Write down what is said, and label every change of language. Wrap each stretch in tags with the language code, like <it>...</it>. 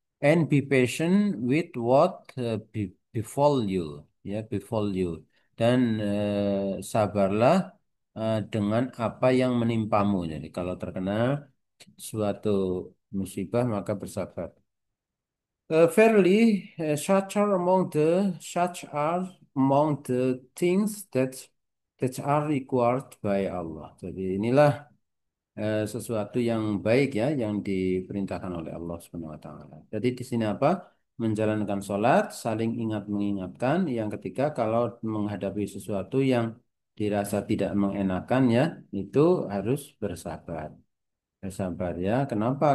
<en>And be patient with what befall you,</en> <id>ya</id> <en>befall you.</en> <id>Dan sabarlah dengan apa yang menimpamu. Jadi kalau terkena suatu musibah maka bersabar.</id> <en>Fairly, such are among the things that are required by Allah.</en> <id>Jadi inilah sesuatu yang baik ya yang diperintahkan oleh Allah Subhanahu wa taala. Jadi di sini apa? Menjalankan sholat, saling ingat mengingatkan. Yang ketiga, kalau menghadapi sesuatu yang dirasa tidak mengenakan ya, itu harus bersabar. Bersabar ya. Kenapa?</id>